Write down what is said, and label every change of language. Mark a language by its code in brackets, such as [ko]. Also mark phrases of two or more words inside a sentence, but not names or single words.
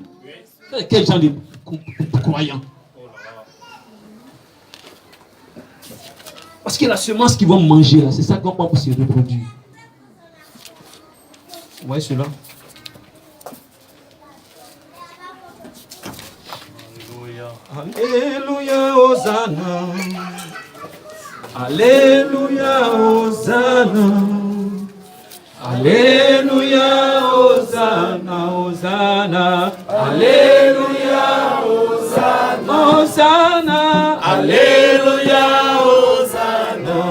[fr] C'est quel genre de croyants? Parce que la semence qu'ils vont manger, là, c'est ça qu'on va pour se reproduire. Vous voyez cela? Alléluia, Hosanna. Alléluia, Hosanna. Alléluia, Hosanna, Hosanna. Alléluia, Hosanna. Hosanna. Alléluia, Hosanna.